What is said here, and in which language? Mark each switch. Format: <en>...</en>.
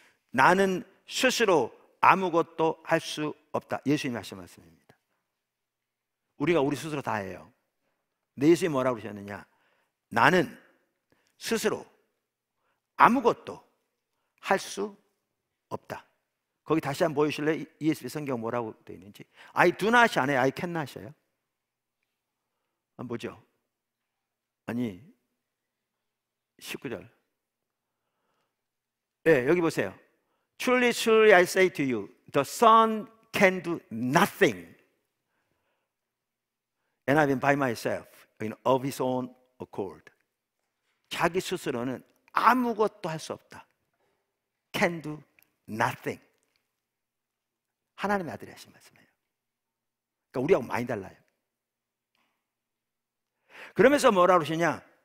<ko>나는 스스로 아무것도 할 수 없다. 예수님이 하신 말씀입니다. 우리가 우리 스스로 다 해요. 근데 예수님이 뭐라고 그러셨느냐? 나는 스스로 아무것도 할 수 없다. 거기 다시 한번 보여주실래요? ESV 성경 뭐라고 되어 있는지.</ko> <en>I do not 안 해요? I cannot이에요?</en> <ko>뭐죠? 아니 19절. 네, 여기 보세요.</ko> <en>Truly, truly I say to you, the Son can do nothing and I mean by myself of his own accord.</en> <ko>자기 스스로는 아무것도 할 수 없다.</ko> <en>Can do nothing.</en> <ko>하나님의 아들이 하신 말씀이에요. 그러니까 우리하고 많이 달라요. 그러면서 뭐라고 그러시냐?</ko>